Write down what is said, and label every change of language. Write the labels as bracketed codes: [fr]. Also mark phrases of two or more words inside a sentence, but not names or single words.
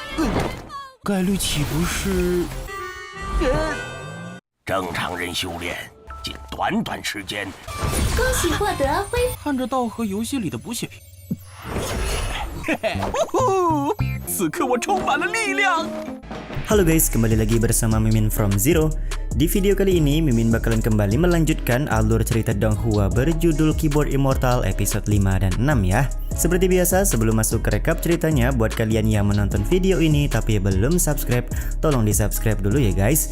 [zh] 概率岂不是？正常人修炼，仅短短时间，恭喜获得恢复。看着道和游戏里的补血瓶。嘿嘿，呼呼！此刻我充满了力量。 [id] Halo guys, kembali lagi bersama Mimin from Zero. Di video kali ini, Mimin bakalan kembali melanjutkan alur cerita Donghua berjudul Keyboard Immortal episode 5 dan 6 ya. Seperti biasa, sebelum masuk ke rekap ceritanya, buat kalian yang menonton video ini tapi belum subscribe, tolong di subscribe dulu ya guys.